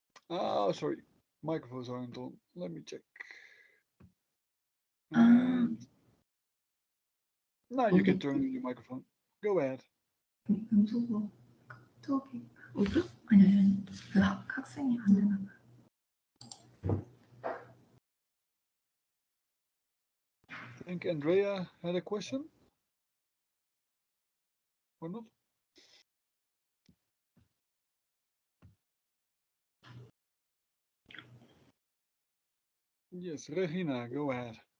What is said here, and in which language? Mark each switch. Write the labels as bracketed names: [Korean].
[English] Oh, sorry, microphones aren't on. Let me check. ah. And now you can turn on your microphone. Go ahead. [Korean] 음소거 저기 Mhm. 아니 그 학생이 안 되나 봐. [English] I think Andrea had a question or not? Yes, Regina, go ahead.